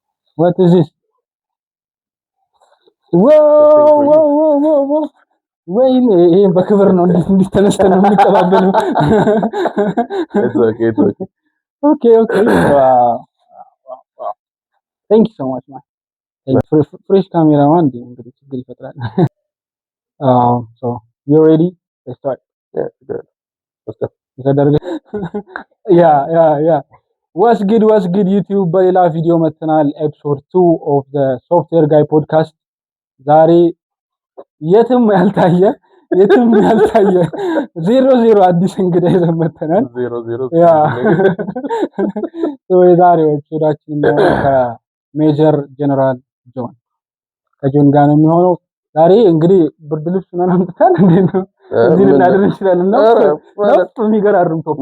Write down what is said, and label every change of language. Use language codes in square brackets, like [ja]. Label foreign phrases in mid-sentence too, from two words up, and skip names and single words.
[en] What is this? Whoa. [am] ወይኔ ይሄ በክብር ነው እንዲተነስተን የሚቀባበለው [en] okay wow thank you so much man fresh cameraman [am] እንግዲህ ችግር ይፈጥራል [en] so you ready let's start yeah good yeah what's good YouTube [am] በሌላ ቪዲዮ መተናል [en] episode 2 of the software guy podcast [am] ዛሬ የትም ያልታየ 00 አዲስ እንግዳ ይዘን መተናል 00 ያ የዛሬው ኤፒሶዳችን ነው ከሜጀር ጀነራል ጆን ከጆን ጋር ነው የሚሆነው ዛሬ እንግዲህ ብርድ ልብስ ምናምን አምጥተን እንዴት ነው እዚህ ልናደር እንችላለን ነው የሚገራርም ቶፒክ